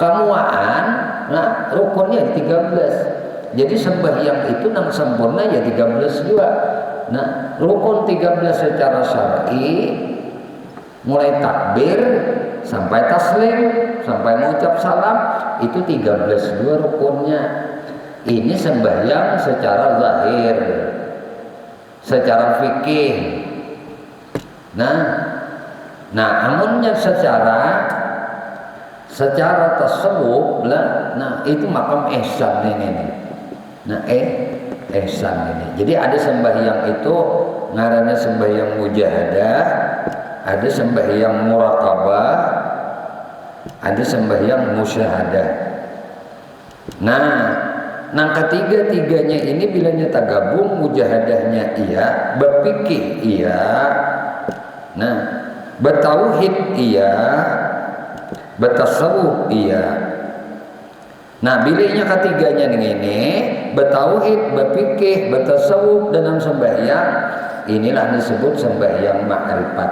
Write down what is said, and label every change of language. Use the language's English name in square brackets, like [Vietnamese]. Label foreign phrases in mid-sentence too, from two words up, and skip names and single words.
[Banjar] Kemuaan, rukunnya 13. Jadi sembahyang itu nang sempurna ya 13 juga. [Indonesian] Rukun 13 secara syar'i mulai takbir sampai taslim, sampai mengucap salam itu 13 dua rukunnya. Ini sembahyang secara zahir, secara fikih. [Banjar] Amunnya secara tasawuf lah, itu makam ihsan ini. [Indonesian] Ihsan ini. Jadi ada sembahyang itu ngarannya sembahyang mujahadah, ada sembahyang muraqabah, ada sembahyang musyahadah. Nah ketiga-tiganya ini bila nyata gabung, mujahadahnya iya, berpikir iya, bertauhid iya, bertasawuf iya. [Banjar] Bilanya ketiganya ini bertauhid, berpikir, bertasawuf dalam sembahyang, inilah disebut sembahyang ma'rifat.